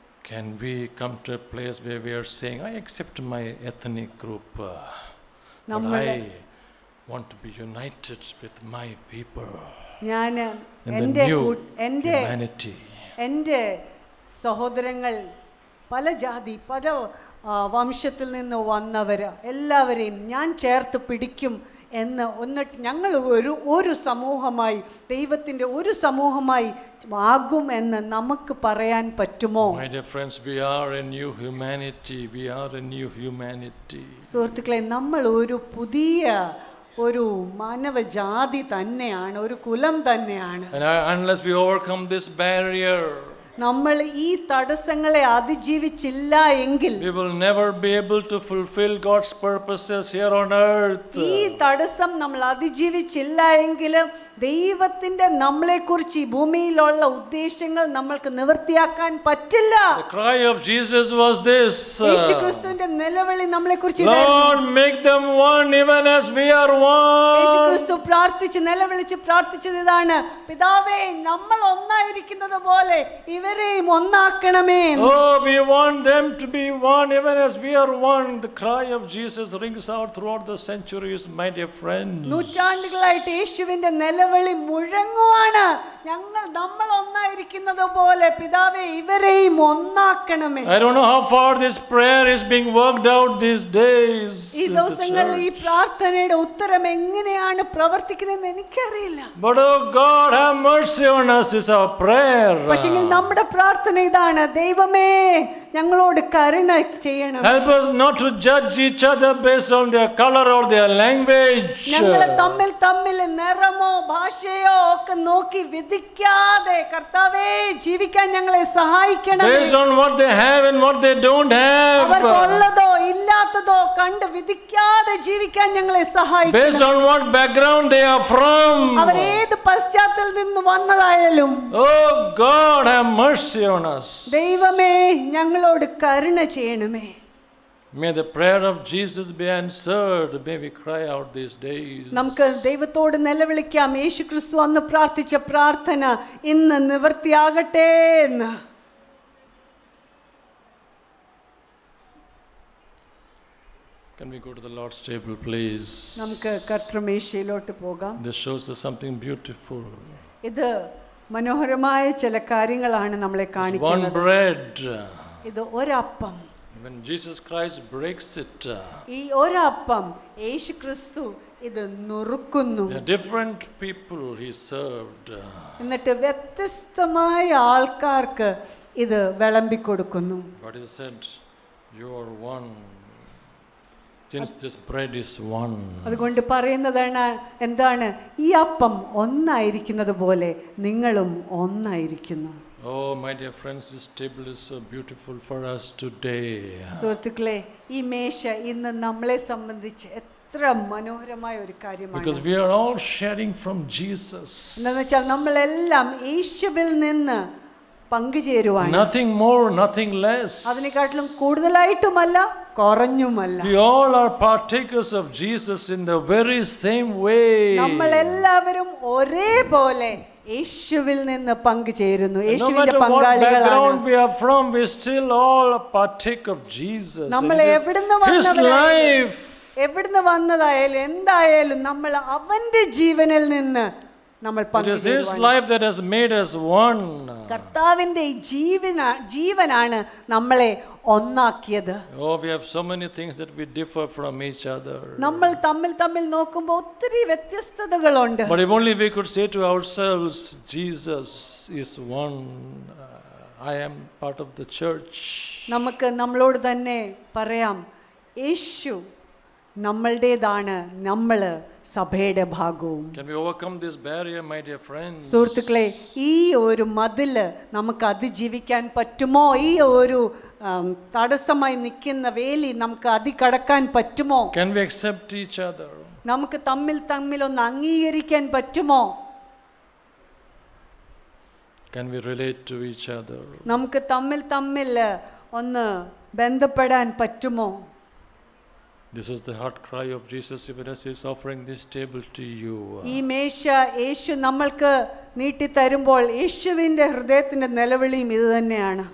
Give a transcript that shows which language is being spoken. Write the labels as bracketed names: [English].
[English] can we come to a place where we are saying, I accept my ethnic group, but I want to be united with my people [Malayalam] ഞാൻ [English] in the new humanity. [Malayalam] എൻ്റെ സഹോദരങ്ങൾ പല ജാതി പല വംശത്തിൽ നിന്ന് വന്നവര് എല്ലാവരെയും ഞാൻ ചേർത്ത് പിടിക്കും എന്ന് എന്നിട്ട് ഞങ്ങൾ ഒരു സമൂഹമായി ദൈവത്തിൻ്റെ ഒരു സമൂഹമായി ആകും എന്ന് നമുക്ക് പറയാൻ പറ്റുമോ? [English] My dear friends, we are a new humanity. We are a new humanity. [Malayalam] സുഹൃത്തുക്കളെ, നമ്മൾ ഒരു പുതിയ ഒരു മാനവജാതി തന്നെയാണ്, ഒരു കുലം തന്നെയാണ്. [English] And unless we overcome this barrier, [Malayalam] നമ്മൾ ഈ തടസ്സങ്ങളെ അതിജീവിച്ചില്ല എങ്കിൽ [English] we will never be able to fulfill God's purposes here on earth. [Malayalam] ഈ തടസ്സം നമ്മൾ അതിജീവിച്ചില്ല എങ്കിൽ ദൈവത്തിന്റെ നമ്മളെക്കുറിച്ച് ഈ ഭൂമിയിലുള്ള ഉദ്ദേശങ്ങൾ നമ്മൾക്ക് നിവൃത്തിയാക്കാൻ പറ്റില്ല. [English] The cry of Jesus was this, [Malayalam] യേശുക്രിസ്തുവിന്റെ നിലവിളി നമ്മളെക്കുറിച്ച് [English] Lord, make them one even as we are one. [Malayalam] യേശുക്രിസ്തു നിലവിളിച്ച് പ്രാർത്ഥിച്ചത് ഇതാണ്, പിതാവേ നമ്മൾ ഒന്നായിരിക്കുന്നത് പോലെ ഇവരെയും ഒന്നാക്കണമേ. [English] Oh, we want them to be one even as we are one. The cry of Jesus rings out throughout the centuries, my dear friends. [Malayalam] നൂറ്റാണ്ടുകളായിട്ട് യേശുവിന്റെ നിലവിളി മുഴങ്ങുവാണ്, നമ്മൾ ഒന്നായിരിക്കുന്നത് പോലെ പിതാവേ ഇവരെയും ഒന്നാക്കണമേ. [English] I don't know how far this prayer is being worked out these days. [Malayalam] ഈ ദിവസങ്ങളിൽ ഈ പ്രാർത്ഥനയുടെ ഉത്തരം എങ്ങനെയാണ് പ്രവർത്തിക്കുന്നതെന്ന് എനിക്കറിയില്ല. [English] But oh God, have mercy on us is our prayer. [Malayalam] പക്ഷേ നമ്മുടെ പ്രാർത്ഥന ഇതാണ്, ദൈവമേ ഞങ്ങളോട് കരുണ ചെയ്യണം. [English] Help us not to judge each other based on their color or their language. [Malayalam] ഞങ്ങളെ തമ്മിൽ നിറമോ ഭാഷയോ ഒക്കെ നോക്കി വിധിക്കാതെ കർത്താവേ ജീവിക്കാൻ ഞങ്ങളെ സഹായിക്കണം. [English] Based on what they have and what they don't have. [Malayalam] അവർക്കുള്ളതോ ഇല്ലാത്തതോ കണ്ട് വിധിക്കാതെ ജീവിക്കാൻ ഞങ്ങളെ സഹായിക്കണം. [English] Based on what background they are from. [Malayalam] അവർ ഏത് പശ്ചാത്തലത്തിൽ നിന്ന് വന്നതായാലും. [English] Oh God, have mercy on us. [Malayalam] ദൈവമേ ഞങ്ങളോട് കരുണ ചെയ്യണമേ. [English] May the prayer of Jesus be answered. May we cry out these days. [Malayalam] നമുക്ക് ദൈവത്തോട് നിലവിളിക്കാം, യേശുക്രിസ്തു അന്ന് പ്രാർത്ഥിച്ച പ്രാർത്ഥന ഇന്ന് നിവൃത്തിയാകട്ടെ എന്ന്. [English] Can we go to the Lord's table, please? [Malayalam] നമുക്ക് കർത്തൃമേശയിലോട്ട് പോകാം. [English] This shows us something beautiful. [Malayalam] ഇത് മനോഹരമായ ചില കാര്യങ്ങളാണ് നമ്മളെ [English] One [Malayalam] കാണിക്കുന്നത്. [English] bread. [Malayalam] ഇത് ഒരപ്പം. [English] When Jesus Christ breaks it, [Malayalam] ഈ ഒരപ്പം യേശുക്രിസ്തു ഇത് നുറുക്കുന്നു. [English] there are different people he served. [Malayalam] എന്നിട്ട് വ്യത്യസ്തമായ ആൾക്കാർക്ക് ഇത് വിളമ്പി കൊടുക്കുന്നു. [English] But he said, you are one. Since this bread is one. [Malayalam] അതുകൊണ്ട് പറയുന്നതാണ് എന്താണ്, ഈ അപ്പം ഒന്നായിരിക്കുന്നത് പോലെ നിങ്ങളും ഒന്നായിരിക്കുന്നു. [English] Oh, my dear friends, this table is so beautiful for us today. [Malayalam] സുഹൃത്തുക്കളെ, ഈ മേശ ഇന്ന് നമ്മളെ സംബന്ധിച്ച് എത്ര മനോഹരമായ ഒരു കാര്യമാണ്. [English] Because we are all sharing from Jesus. [Malayalam] എന്താണെന്ന് വെച്ചാൽ നമ്മളെല്ലാം യേശുവിൽ നിന്ന് പങ്കുചേരുവാണ്. [English] Nothing more, nothing less. [Malayalam] അതിനെക്കാട്ടിലും കൂടുതലായിട്ടുമല്ല കുറഞ്ഞുമല്ല. [English] We all are partakers of Jesus in the very same way. [Malayalam] നമ്മളെല്ലാവരും ഒരേപോലെ യേശുവിൽ നിന്ന് പങ്കുചേരുന്നു, [English] No [Malayalam] യേശുവിന്റെ [English] matter what [Malayalam] പങ്കാളികളാണ്. [English] background we are from, we still all partake of Jesus. [Malayalam] നമ്മൾ എവിടുന്ന് [English] His life. [Malayalam] എവിടുന്ന് വന്നതായാലും എന്തായാലും നമ്മൾ അവന്റെ ജീവനിൽ നിന്ന് നമ്മൾ [English] It is His [Malayalam] പങ്കുചേരുവാൻ. [English] life that has made us one. [Malayalam] കർത്താവിന്റെ ഈ ജീവനാണ് നമ്മളെ ഒന്നാക്കിയത്. [English] Oh, we have so many things that we differ from each other. [Malayalam] നമ്മൾ തമ്മിൽ നോക്കുമ്പോൾ ഒത്തിരി വ്യത്യസ്തതകളുണ്ട്. [English] But if only we could say to ourselves, Jesus is one. I am part of the church. [Malayalam] നമുക്ക് നമ്മളോട് തന്നെ പറയാം, യേശു നമ്മളുടേതാണ്, നമ്മള് സഭയുടെ ഭാഗവും. [English] Can we overcome this barrier, my dear friends? [Malayalam] സുഹൃത്തുക്കളെ, ഈ ഒരു മതില് നമുക്ക് അതിജീവിക്കാൻ പറ്റുമോ? ഈ ഒരു തടസ്സമായി നിൽക്കുന്ന വേലി നമുക്ക് അതികടക്കാൻ പറ്റുമോ? [English] Can we accept each other? [Malayalam] നമുക്ക് തമ്മിൽ ഒന്ന് അംഗീകരിക്കാൻ പറ്റുമോ? [English] Can we relate to each other? [Malayalam] നമുക്ക് തമ്മിൽ ഒന്ന് ബന്ധപ്പെടാൻ പറ്റുമോ? [English] This is the heart cry of Jesus even as He is offering this table to you. [Malayalam] ഈ മേശ യേശു നമ്മൾക്ക് നീട്ടി തരുമ്പോൾ യേശുവിന്റെ ഹൃദയത്തിന്റെ നിലവിളിയും ഇത് തന്നെയാണ്.